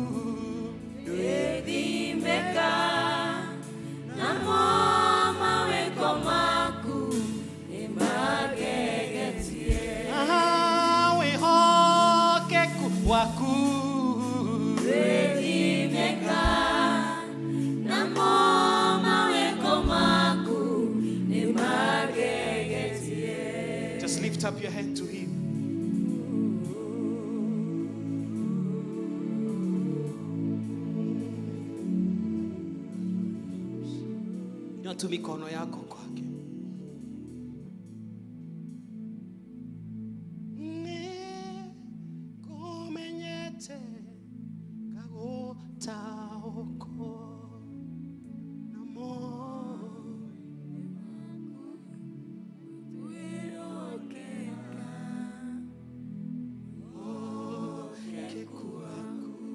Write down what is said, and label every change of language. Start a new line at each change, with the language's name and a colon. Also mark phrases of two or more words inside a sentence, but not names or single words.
Kikuyu: wethimeka namo mawiko maku ni magegetie wĩhokeku waku wethimeka namo mawiko maku ni magegetie
English: just lift up your hand to him.
Swahili: Inua tu mikono yako kwake.
Kikuyu: Nikumenyete ngagũta ũkũ namo wihokeku waku